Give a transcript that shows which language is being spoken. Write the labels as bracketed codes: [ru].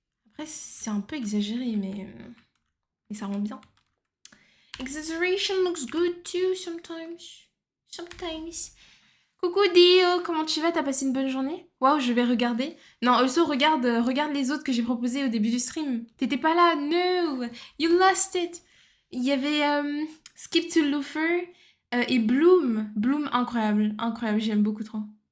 [fr] Après, c'est un peu exagéré, mais ça rend bien. [en] Exaggeration looks good too sometimes. Sometimes. [fr] Coucou Dio, comment tu vas? T'as passé une bonne journée? Waouh, je vais regarder. Non, also regarde les autres que j'ai proposés au début du stream. T'étais pas là, [en] no, you lost it. [fr] Il y avait Skip to Loofer et Bloom. Bloom, incroyable, incroyable, j'aime beaucoup trop.